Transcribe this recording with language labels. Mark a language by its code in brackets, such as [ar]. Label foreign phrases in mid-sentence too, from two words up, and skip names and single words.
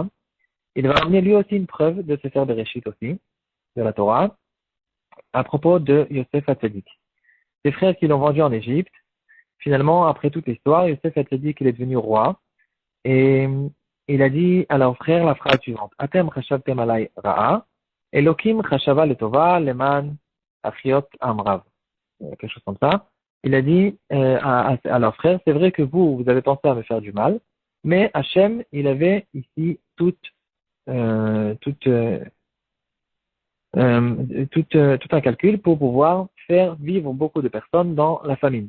[fr] Il va amener lui aussi une preuve de se faire Bereshit aussi, de la Torah, à propos de Yosef Hatzadik. Ses frères qui l'ont vendu en Égypte. Finalement, après toute l'histoire, Yosef Hatzadik, il est devenu roi. Et il a dit à leurs frères la phrase suivante. [he] אתם חשבתם עלי רעה, אלהים חשבה לטובה למען החיות עמרב. [fr] Quelque chose comme ça. Il a dit à leurs frères, c'est vrai que vous avez pensé à me faire du mal, mais Hachem, il avait ici tout un calcul pour pouvoir faire vivre beaucoup de personnes dans la famine.